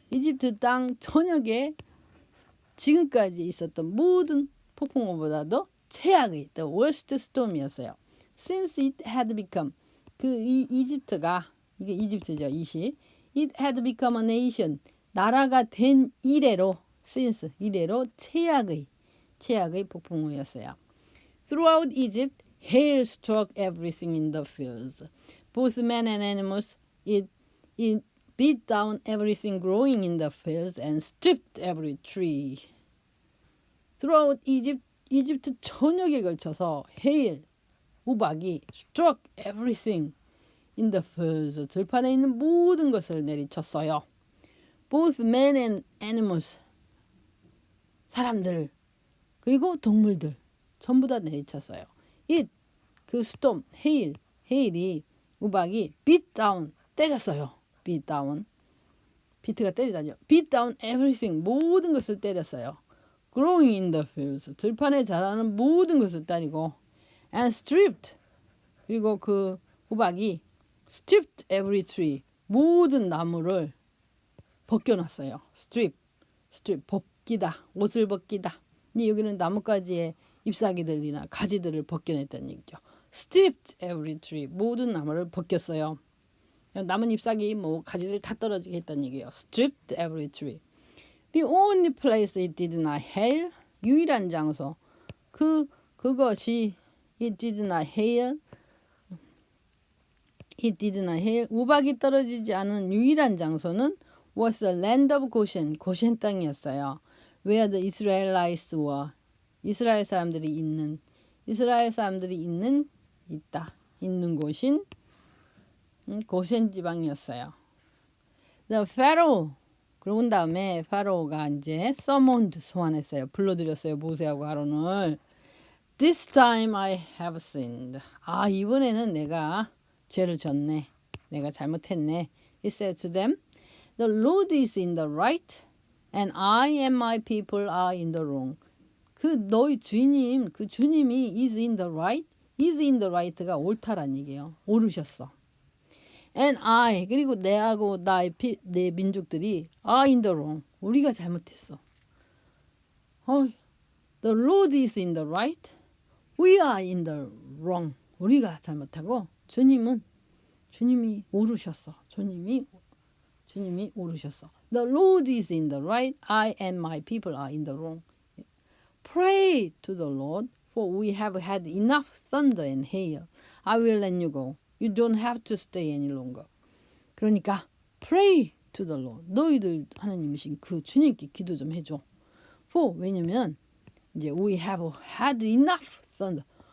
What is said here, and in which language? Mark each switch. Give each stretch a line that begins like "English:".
Korean: 이집트 땅 전역에 지금까지 있었던 모든 폭풍우보다도 최악의
English: the worst storm
Korean: 이었어요.
English: Since it had become.
Korean: 이집트가, 이게 이집트죠.
English: It had become a nation.
Korean: 나라가 된 이래로, since 이래로 최악의 폭풍우였어요.
English: Throughout Egypt, hail struck everything in the fields, both men and animals. It beat down everything growing in the fields and stripped every tree. Throughout Egypt,
Korean: 이집트 전역에 걸쳐서
English: hail, 우박이 struck everything in the fields,
Korean: 들판에 있는 모든 것을 내리쳤어요. Both men and animals, 사람들, 그리고 동물들 전부 다 내리쳤어요. 그 storm, hail이 우박이 beat down, 때렸어요. beat down, 비트가 때리다죠.
English: beat down everything,
Korean: 모든 것을 때렸어요.
English: growing in the fields,
Korean: 들판에 자라는 모든 것을 때리고 and stripped, 그리고 그 우박이
English: stripped every tree,
Korean: 모든 나무를 벗겨놨어요. strip, 벗기다, 옷을 벗기다. 근데 여기는 나뭇가지의 잎사귀들이나 가지들을 벗겨냈다는 얘기죠.
English: Stripped every tree,
Korean: 모든 나무를 벗겼어요. 나뭇 잎사귀 뭐 가지들 다 떨어지게 했다는 얘기예요.
English: Stripped every tree. The only place it did not hail.
Korean: 유일한 장소.
English: 그것이 it did not hail. It did not hail.
Korean: 우박이 떨어지지 않은 유일한 장소는
English: was the land of Goshen.
Korean: 고센 땅이었어요.
English: Where the Israelites were.
Korean: 이스라엘 사람들이 있는 곳인 고센 지방이었어요.
English: The Pharaoh.
Korean: 그러고 다음에 파로가 이제 summoned 소환했어요. 불러들였어요. 모세하고 아론을.
English: This time I have sinned.
Korean: 이번에는 내가 죄를 졌네. 내가 잘못했네.
English: He said to them, The Lord is in the right, and I and my people are in the wrong. 너희 주님, 주님이 is in the right, is in the right가
Korean: 옳다란 얘기예요. 옳으셨어. And I, 그리고 내하고 내 민족들이
English: are in the wrong.
Korean: 우리가 잘못했어.
English: The Lord is in the right, we are in the wrong. 우리가 잘못하고 주님이 옳으셨어. 주님이 옳으셨어. The Lord is in the right, I and my people are in the wrong. Pray to the Lord, for we have had enough thunder and hail. I will let you go. You don't have to stay any longer. 그러니까 pray to the Lord.
Korean: 너희들 하나님이신 그 주님께 기도 좀 해줘.
English: For
Korean: 왜냐면 이제
English: we have had enough thunder.